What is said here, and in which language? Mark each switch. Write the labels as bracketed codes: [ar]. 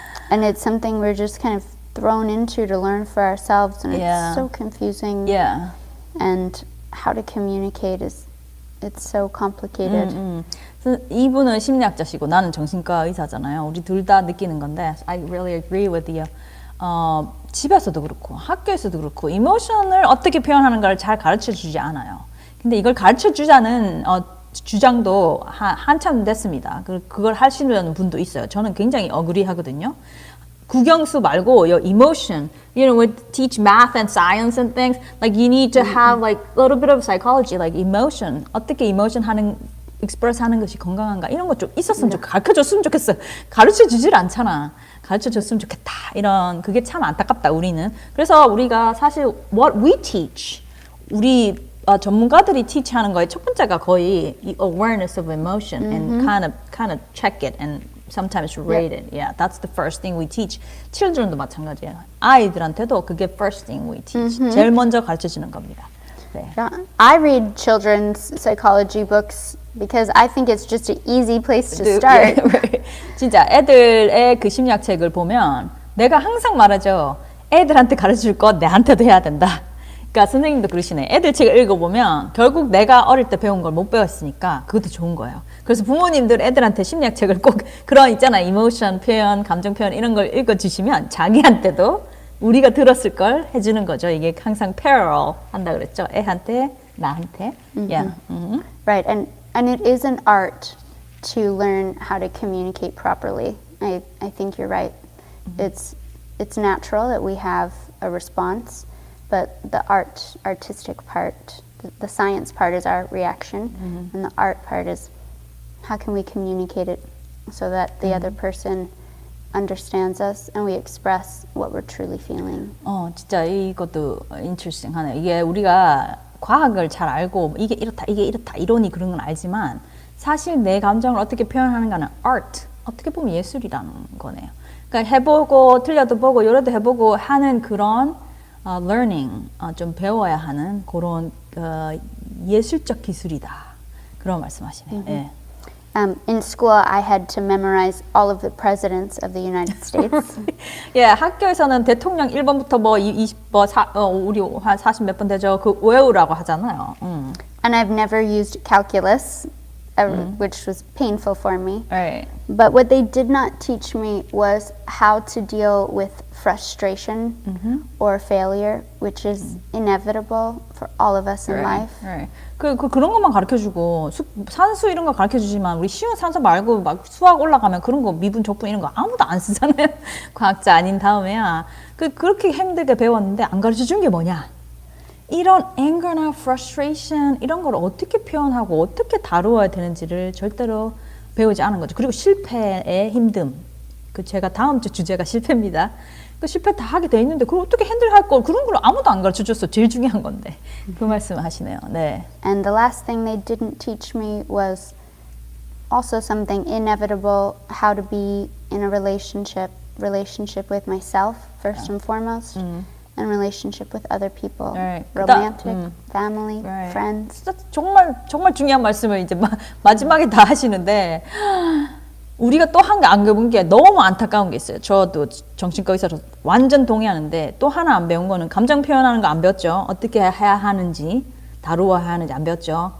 [en] And it's something we're just kind of thrown into to learn for ourselves, and it's so confusing. Yeah. And how to communicate is it's so complicated. [ko] 그래서 이분은 심리학자시고 나는 정신과 의사잖아요. 우리 둘 다 느끼는 건데 [en] I really agree with you. [ko] 집에서도 그렇고 학교에서도 그렇고 이모션을 어떻게 표현하는가를 잘 가르쳐주지 않아요. 근데 이걸 가르쳐주자는 주장도 한참 됐습니다. 그걸 하시는 분도 있어요. 저는 굉장히 어그리하거든요. 국영수 말고 [en] your emotion. You know, we teach math and science and things. Like you need to have like a little bit of psychology, like emotion. [ko] 어떻게 [en] emotion express [ko] 하는 것이 건강한가 이런 것 좀 있었으면 가르쳐줬으면 좋겠어요. 가르쳐주질 않잖아. 가르쳐줬으면 좋겠다. 이런 그게 참 안타깝다 우리는. 그래서 우리가 사실 [en] what we teach, [ko] 우리 전문가들이 teach하는 거에 첫 번째가 거의 이 [en] awareness of emotion and kind of check it and sometimes rate it. Yeah, that's the first thing we teach. [ko] children도 마찬가지예요. 아이들한테도 그게 [en] first thing we teach. [ko] 제일 먼저 가르쳐주는 겁니다. 네. [en] I read children's psychology books because I think it's just an easy place to start. [ko] 진짜 애들의 그 심리학 책을 보면 내가 항상 말하죠. 애들한테 가르칠 거 내한테도 해야 된다. 그러니까 선생님도 그러시네. 애들 책을 읽어보면 결국 내가 어릴 때 배운 걸 못 배웠으니까 그것도 좋은 거예요. 그래서 부모님들 애들한테 심리학 책을 꼭 그런 있잖아. 이모션 표현, 감정 표현 이런 걸 읽어주시면 자기한테도 우리가 들었을 걸 해주는 거죠. 이게 항상 parallel 한다 그랬죠. 애한테, 나한테. Yeah. [en] Right, and it is an art to learn how to communicate properly. I think you're right. It's natural that we have a response, but the artistic part, the science part is our reaction, and the art part is how can we communicate it so that the other person understands us and we express what we're truly feeling. [ko] 진짜 이것도 interesting 하네요. 이게 우리가 과학을 잘 알고 이게 이렇다 이론이 그런 건 알지만 사실 내 감정을 어떻게 표현하는가는 art, 어떻게 보면 예술이라는 거네요. 그러니까 해보고 틀려도 보고 여러도 해보고 하는 그런 learning, 좀 배워야 하는 그런 예술적 기술이다. 그런 말씀하시네요. 예. [en] In school, I had to memorize all of the presidents of the United States. [ko] 예, 학교에서는 대통령 1번부터 뭐 우리 한 40 몇 번 되죠. 그 외우라고 하잖아요. [en] And I've never used calculus, which was painful for me. Right. But what they did not teach me was how to deal with frustration or failure, which is inevitable for all of us in life. Right. [ko] 그런 것만 가르쳐주고 산수 이런 거 가르쳐주지만 우리 쉬운 산수 말고 막 수학 올라가면 그런 거 미분 적분 이런 거 아무도 안 쓰잖아요. 과학자 아닌 다음에야 그렇게 힘들게 배웠는데 안 가르쳐준 게 뭐냐? 이런 anger나 frustration 이런 걸 어떻게 표현하고 어떻게 다루어야 되는지를 절대로 배우지 않은 거죠. 그리고 실패의 힘듦. 제가 다음 주 주제가 실패입니다. 실패 다 하게 돼 있는데 그걸 어떻게 핸들할 걸 그런 걸 아무도 안 가르쳐줬어. 제일 중요한 건데. 그 말씀을 하시네요. 네. And the last thing they didn't teach me was also something inevitable, how to be in a relationship with myself first and foremost, and relationship with other people, right. romantic, family, right. friends. 정말 중요한 말씀을 이제 마지막에 다 하시는데 우리가 또 한 개 안 배운 게 너무 안타까운 게 있어요. 저도 정신과 의사로 완전 동의하는데 또 하나 안 배운 거는 감정 표현하는 거 안 배웠죠. 어떻게 해야 하는지, 다루어야 하는지 안 배웠죠.